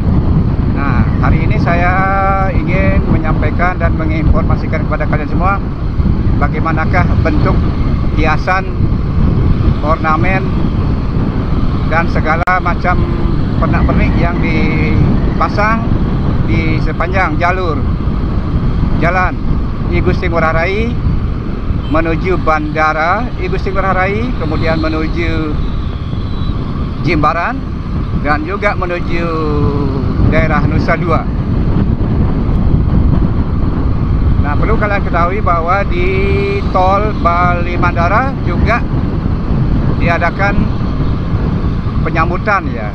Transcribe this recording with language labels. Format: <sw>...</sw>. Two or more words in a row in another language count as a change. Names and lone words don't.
<id>Nah, hari ini saya ingin menyampaikan dan menginformasikan kepada kalian semua bagaimanakah bentuk hiasan, ornamen, dan segala macam pernak-pernik yang dipasang di sepanjang jalur Jalan I Gusti Ngurah Rai menuju Bandara I Gusti Ngurah Rai, kemudian menuju Jimbaran, dan juga menuju daerah Nusa Dua. Nah, perlu kalian ketahui bahwa di tol Bali Mandara juga diadakan penyambutan ya.</id>